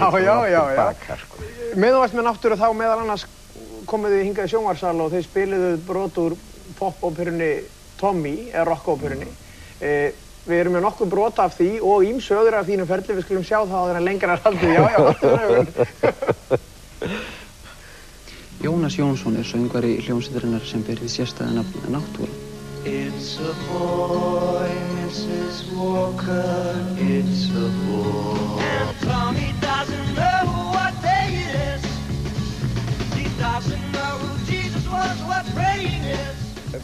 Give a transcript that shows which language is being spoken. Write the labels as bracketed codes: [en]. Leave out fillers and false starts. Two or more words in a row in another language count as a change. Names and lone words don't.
[is] Meðan þú varst með Náttúru þá meðal annars komuð þið hingað í sjónvarpssal og þið spiluðu brot úr pop-óperunni Tommy, eða rock-óperunni. Við erum með nokkuð brot af því og ýmsu öðru af þínum ferli, við skulum sjá það áður en lengra er haldið. Haltu augun. Jónas Jónsson söngvari hljómsveitarinnar sem ber hið sérstæða nafn Náttúra. [en] It's a boy, Mrs. Walker, it's a boy. And Tommy doesn't know what day it is. He doesn't know who Jesus was, what praying is.